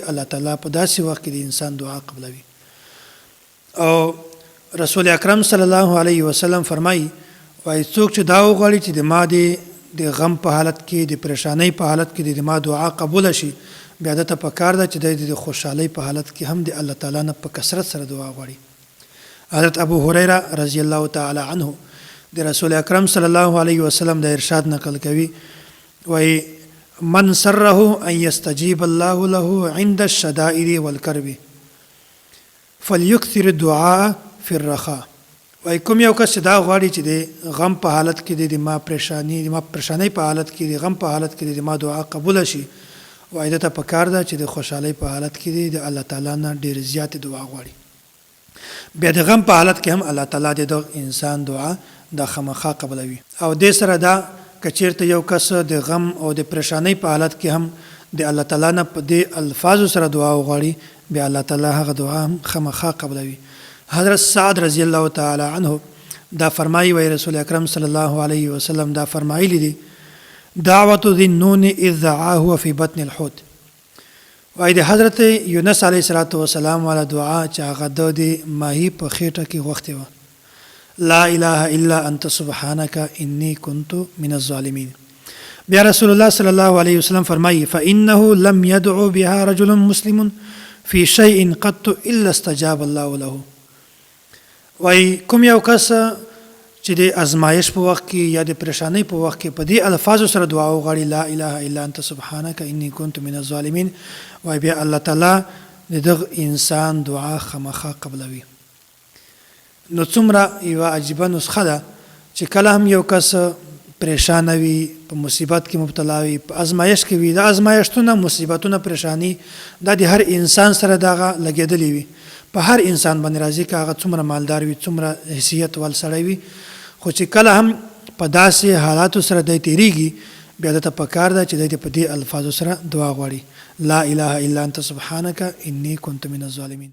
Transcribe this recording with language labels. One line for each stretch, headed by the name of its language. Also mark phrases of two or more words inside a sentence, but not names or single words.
Pashto: الله تعالی په داسې وخت کې د انسان دعا قبلوي. او رسول اکرم
Arabic: صلی الله علیه وسلم
Pashto: فرمایي وایي څوک چې دا وغواړي چې د ما د غم په حالت کې د پریشانی په حالت کې د ما دعا قبول شي بیا د ته په کار ده چې د خوشحالي په حالت کې هم د الله تعالی نه په کثرت سره دعا غواړي. حضرت ابو هريره
Arabic: رضی الله تعالی عنه
Pashto: د رسول اکرم
Arabic: صلی الله علیه وسلم
Pashto: د ارشاد نقل کوي وایي
Arabic: من سره ان يستجيب الله له عند الشدائد والكرب فليكثر الدعاء في الرخاء.
Pashto: وای کوم یو کس دا غواړي چې د غم په حالت کې د ما پریشانی په حالت کې د غم په حالت کې د ما دعا قبول شي وای دته په کار ده چې د خوشحالي په حالت کې د الله تعالی نه ډیر زیات دعا غواړي. بیا د غم په حالت کې هم الله تعالی د انسان دعا د خامخا قبلوي. او د سره دا کچیرته یو کس د غم او د پریشانی په حالت کې هم د الله تعالی نه په دې الفاظو سره دعا وغواړي بیا الله تعالی هغه دعا هم خامخا قبلوي. حضرت سعد
Arabic: رضی الله تعالی عنه
Pashto: دا فرمایي وی رسول اکرم
Arabic: صلی الله علیه وسلم
Pashto: دا فرمایلی دي
Arabic: دعوت ذی النون اذ دعاه فی بطن الحوت.
Pashto: وای د حضرت یونس
Arabic: علیه السلام
Pashto: والا دعا چې هغه د ماهی په خېټه کې وخت و
Arabic: لا اله الا انت سبحانك انی كنت من الظالمین.
Pashto: بیا رسول الله
Arabic: صلی الله علیه وسلم
Pashto: فرمایي
Arabic: فانه لم يدعو بها رجل مسلم فی شیء قط الا استجاب الله له.
Pashto: وای کوم یو کس چې د ازمایش په وخت کې یا د پریشانی په وخت کې په دې الفاظو سره دعا وغواړي
Arabic: لا اله الا انت سبحانك انی كنت من الظالمین
Pashto: وای بیا الله تعالی دغه انسان دعا خامخا قبلوي. نو څومره یو عجیبه نسخه ده چې کله هم یو کس پریشان وي په مصیبت کې مبتلا وي په ازمایش کې وي د ازمایشتونه مصیبتونه پریشانی د هر انسان سره دغه لګېدلې وي په هر انسان باندې راځي که هغه څومره مالدار وي څومره حیثیت ول سړی وي خو چې کله هم په داسې حالاتو سره دی تیریږي بیا دته په کار ده چې دی په دې الفاظو سره دعا غواړي
Arabic: لا اله الا انت سبحانك انی كنت من الظالمین.